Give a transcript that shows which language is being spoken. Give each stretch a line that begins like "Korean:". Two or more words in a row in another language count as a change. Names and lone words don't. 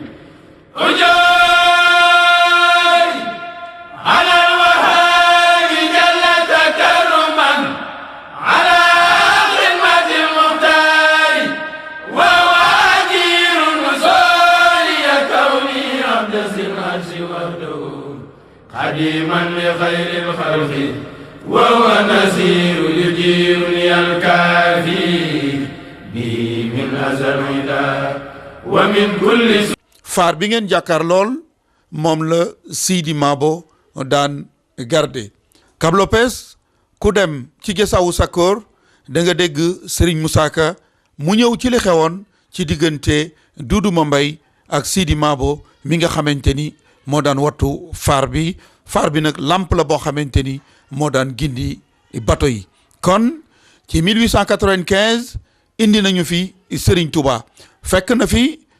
Arabic: أجاي على الوهاب جل تكرما على خدمة المختار وهو أجير الوصول كوني عبد العرش وحده قديما لخير الخلق وهو نسير يجيرني الكافي به من أذى العدا ومن كل
Wolof: faar bi ngeen jàkkaar lool moom la Sidi Mabo daan garde Cap Lopez ku dem ci Gesawu Sakor da nga dégg Serigne Moussa Ka mu ñëw ci li xewoon ci diggante Doudou Mambay ak Sidi Mabo mi nga xamante ni moo daan wattu faar bi nag lamp la boo xamante ni moo daan gindi bato yi kon ci 1895 indi nañu fi Serigne Touba fekk na fi